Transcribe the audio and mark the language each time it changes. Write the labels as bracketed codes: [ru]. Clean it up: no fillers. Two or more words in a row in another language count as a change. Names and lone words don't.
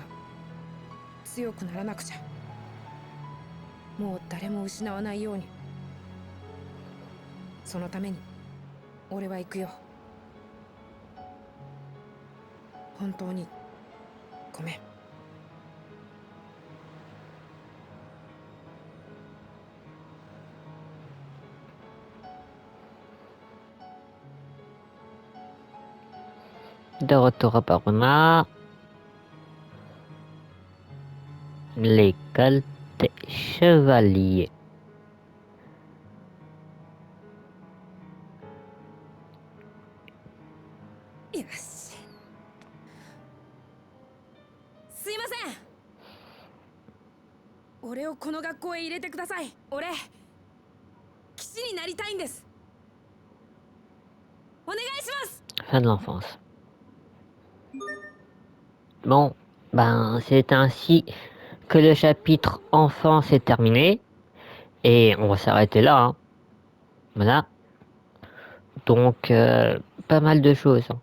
[ja] 強くならなくちゃ。もう誰も失わないように。そのために俺は行くよ。本当にごめん。 [fr] De retour à Parma. L'école des chevaliers. [ja] よし。すいません。俺をこの学校へ入れてください。俺騎士になりたいんです。お願いします。 [fr] Fin de l'enfance. Bon, ben c'est ainsi que le chapitre enfance est terminé. Et on va s'arrêter là. Hein. Voilà. Donc, pas mal de choses. Hein.